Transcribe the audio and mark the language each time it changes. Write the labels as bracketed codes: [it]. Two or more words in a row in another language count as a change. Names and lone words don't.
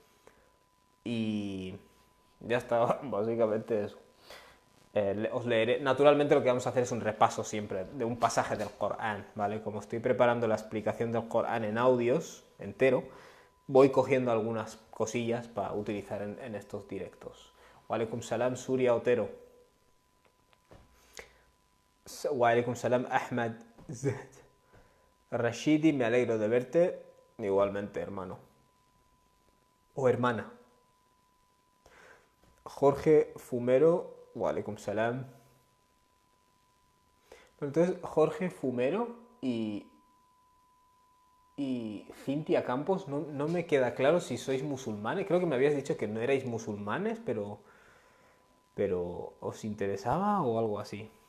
[es] Y ya está, básicamente eso. Os leeré. Naturalmente lo que vamos a hacer es un repaso siempre de un pasaje del Corán, ¿vale? Como estoy preparando la explicación del Corán en audios entero, voy cogiendo algunas cosillas para utilizar en estos directos. [ar] وعليكم السلام, Surya Otero. وعليكم السلام, Ahmad Rashidi, [es] me alegro de verte. Igualmente, hermano. O hermana. [ar] Jorge Fumero, وعليكم السلام. [es] Entonces, Jorge Fumero y Cintia Campos, no me queda claro si sois musulmanes. Creo que me habías dicho que no erais musulmanes, pero ¿os interesaba o algo así?